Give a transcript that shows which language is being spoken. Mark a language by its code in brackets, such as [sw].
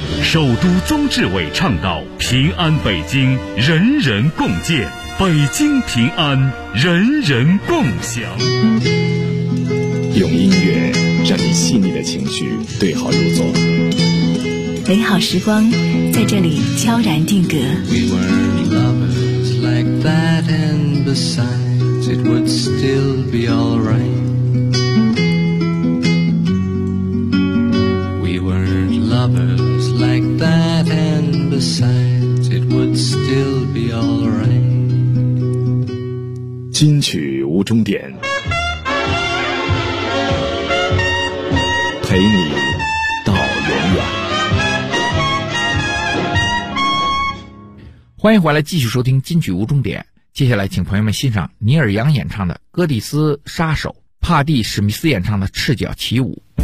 [zh] 首都宗志伟倡导平安北京人人共建，北京平安，人人共享。用音乐让你细腻的情绪对号入座，美好时光在这里悄然定格。 [en] We were lovers like that, and besides it would still be alright. We were lovers like that, and besides it would still be alright. [zh] 金曲无终点，陪你到永远。欢迎回来，继续收听金曲无终点。接下来请朋友们欣赏尼尔杨演唱的戈蒂斯杀手，帕蒂史密斯演唱的赤脚起舞。